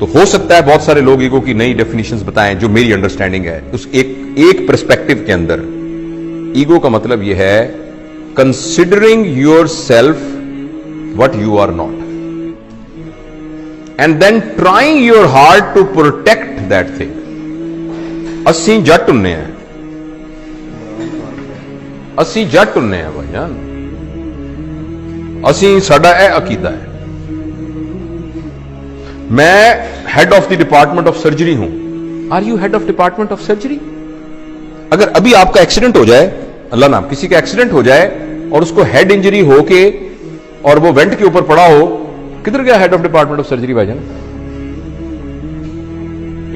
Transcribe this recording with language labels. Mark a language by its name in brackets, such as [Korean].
[Hindi] तो हो सकता है बहुत सारे लोग ईगो की नई डेफिनेशंस बताएं जो मेरी अंडरस्टैंडिंग है। उस एक पर्सपेक्टिव के अंदर ईगो का मतलब यह है considering your self [English] what you are not, and then trying your hard to protect that thing. [Punjabi] ਅਸੀਂ ਜੱਟ ਹੁੰਨੇ ਆ, ਅਸੀਂ ਜੱਟ ਹੁੰਨੇ ਆ ਭਾਈਜਾਨ, ਅਸੀਂ ਸਾਡਾ ਇਹ ਅਕੀਦਾ ਹੈ। [Hindi] मैं head of the department of surgery हूं। [English] Are you head of department of surgery? [Hindi] अगर अभी आपका एक्सीडेंट हो जाए, अल्लाह नाम, किसी का एक्सीडेंट हो जाए और उसको हेड इंजरी होके और वो वेंट के ऊपर पड़ा हो, किधर गया head of department of surgery भाईजान?